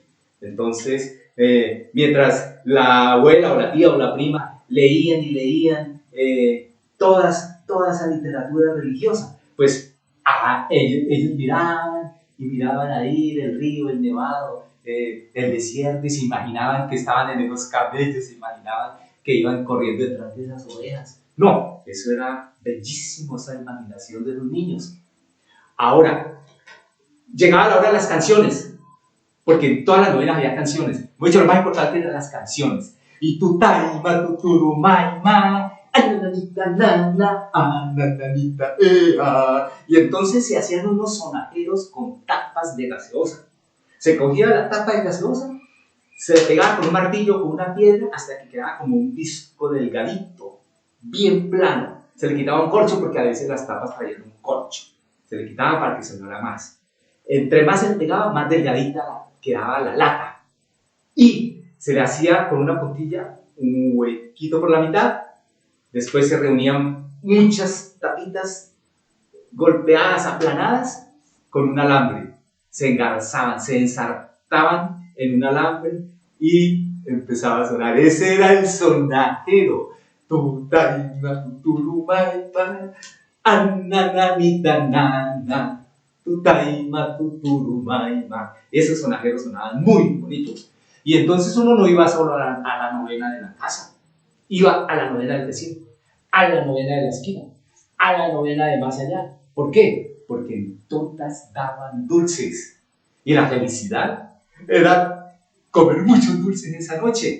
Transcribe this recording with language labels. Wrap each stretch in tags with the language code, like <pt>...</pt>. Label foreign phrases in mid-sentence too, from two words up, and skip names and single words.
<es>Entonces, mientras la abuela o la tía o la prima leían y leían toda esa literatura religiosa, pues ellos miraban ahí el río, el nevado, el desierto, y se imaginaban que estaban en esos camellos, se imaginaban que iban corriendo detrás de esas ovejas. No, eso era bellísimo, esa imaginación de los niños. Ahora, llegaba la hora de las canciones. porque en todas las novenas había canciones. Mucho lo más importante eran las canciones. Y tu taima, tu turumaima, ananita, nana, ananita, ea. Y entonces se hacían unos sonajeros con tapas de gaseosa. Se cogía la tapa de gaseosa, se le pegaba con un martillo, con una piedra, hasta que quedaba como un disco delgadito, bien plano. Se le quitaba un corcho porque a veces las tapas traían un corcho. Se le quitaba para que se sonara más. Entre más se le pegaba, más delgadita quedaba la lata. Y se le hacía con una puntilla un huequito por la mitad. Después se reunían muchas tapitas golpeadas, aplanadas, con un alambre. Se engarzaban, se ensartaban en un alambre y empezaba a sonar. Ese era el sonajero. Tutaima, tuturumaipa, ananamita, nana, tutaima, tuturumaima. Esos sonajeros sonaban muy bonitos. Y entonces uno no iba solo a la novena de la casa, iba a la novena del vecino, a la novena de la esquina, a la novena de más allá. ¿Por qué? Porque en todas daban dulces. Y la felicidad era comer muchos dulces esa noche.</es>